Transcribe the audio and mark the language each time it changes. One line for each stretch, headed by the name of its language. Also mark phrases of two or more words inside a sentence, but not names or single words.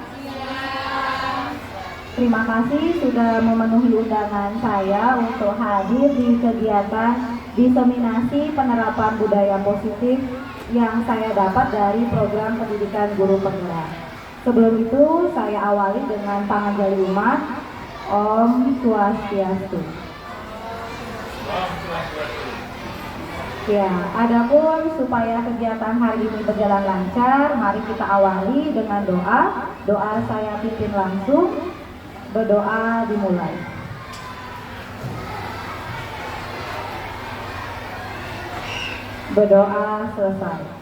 Indonesian: Terima kasih sudah memenuhi undangan saya untuk hadir di kegiatan diseminasi penerapan budaya positif yang saya dapat dari program pendidikan guru penggerak. Sebelum itu saya awali dengan
Balinese: panganjali umat. Om Swastiastu.
Indonesian: Ya, adapun supaya kegiatan hari ini berjalan lancar, mari kita awali dengan doa. Doa saya pimpin langsung. Berdoa dimulai. Berdoa selesai.